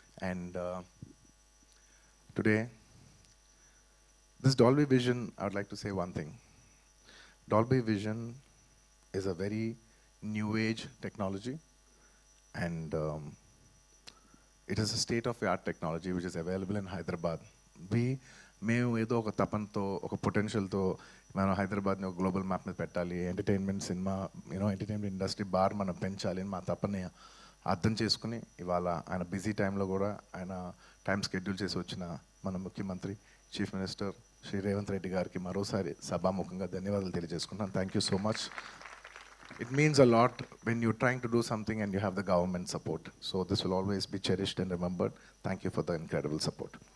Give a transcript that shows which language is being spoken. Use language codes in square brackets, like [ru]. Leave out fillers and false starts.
[en] And today, this Dolby Vision, I would like to say one thing. Dolby Vision is a very new age technology, and it is a state-of-the-art technology which is available in Hyderabad. [te] మేము ఏదో ఒక తపనతో ఒక పొటెన్షియల్తో మనం హైదరాబాద్ని ఒక global map మీద పెట్టాలి, entertainment cinema entertainment industry bar మనం పెంచాలి అని మా తపని అర్థం చేసుకుని ఇవాళ ఆయన బిజీ టైంలో కూడా ఆయన టైం షెడ్యూల్ చేసి వచ్చిన మన ముఖ్యమంత్రి చీఫ్ మినిస్టర్ శ్రీ రేవంత్ రెడ్డి గారికి మరోసారి సభాముఖంగా ధన్యవాదాలు తెలియజేసుకుంటాను. [en] Thank you so much. It means a lot when you're trying to do something and you have the government support. So this will always be cherished and remembered. Thank you for the incredible support.